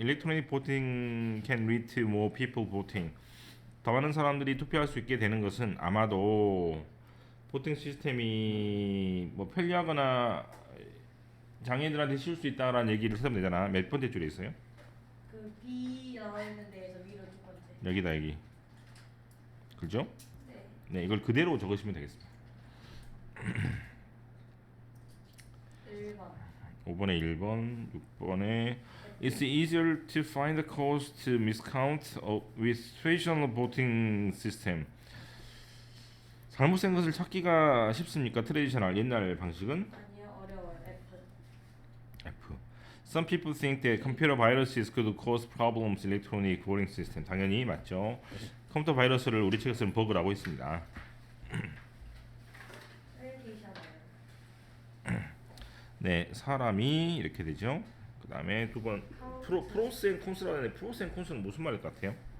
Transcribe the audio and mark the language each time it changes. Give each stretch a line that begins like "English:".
English: Electronic voting can lead to more people voting.
Korean: 더 많은 사람들이 투표할 수 있게 되는 것은 아마도 보팅 시스템이 뭐 편리하거나 장애인들한테 쉬울 수 있다라는 얘기를 찾으면 되잖아. 몇 번째 줄에 있어요? 그 B 나와 있는 데에서 위로 두 번째. 여기다 여기. 그죠? 네. 네, 이걸 그대로 적으시면 되겠습니다. 1번. 5번에 1번, 6번에
English: It's easier to find the cause to miscount with traditional voting system.
Korean: 잘못된 것을 찾기가 쉽습니까? 트레디셔널 옛날 방식은? 아니요, 어려워요. F.
English: Some people think that computer viruses could cause problems in electronic voting system.
Korean: 당연히 맞죠. 컴퓨터 바이러스를 우리 책에서는 버그라고 했습니다. 트레디셔널. 네, 사람이 이렇게 되죠. 그 다음에 두 번 프로스 앤 콘스라고 하는데 프로스 앤 콘스는 무슨 말일 것 같아요?